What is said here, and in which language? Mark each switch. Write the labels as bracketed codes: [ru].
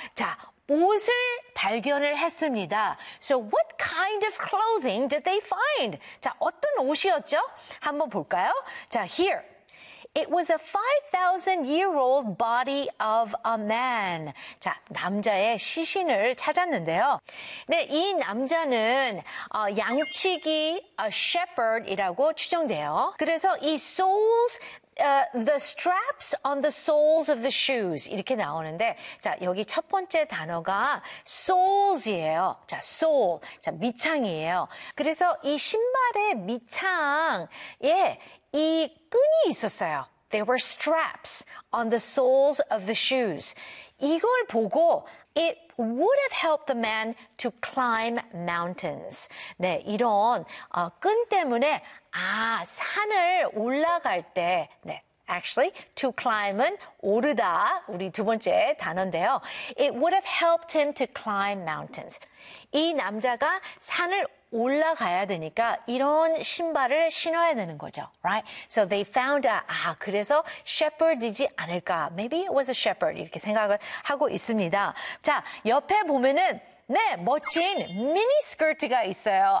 [ko] 자, 옷을 발견을 했습니다. [en] So, what kind of clothing did they find? [ko] 자, 어떤 옷이었죠? 한번 볼까요? 자, here. [en] It was a 5,000-year-old body of a man. [ko] 자, 남자의 시신을 찾았는데요. 네, 이 남자는 양치기, a shepherd이라고 추정돼요. 그래서 이 souls... [en] the straps on the soles of the shoes [ko] 이렇게 나오는데 자 여기 첫 번째 단어가 soles이에요. 자 sole, 자 밑창이에요. 그래서 이 신발의 밑창에 이 끈이 있었어요. [en] There were straps on the soles of the shoes. [ko] 이걸 보고 [en] it would have helped the man to climb mountains. [ko] 네, 이런 끈 때문에 아, 산을 올라갈 때, 네, [en] actually, to climb [ko] 은 오르다, 우리 두 번째 단어인데요. [en] It would have helped him to climb mountains. [ko] 이 남자가 산을 올라가야 되니까 이런 신발을 신어야 되는 거죠, right? [en] So they found out, [ko] 아, 그래서 shepherd이지 않을까. [en] Maybe it was a shepherd, [ko] 이렇게 생각을 하고 있습니다. 자, 옆에 보면은 네, 멋진 미니스커트가 있어요.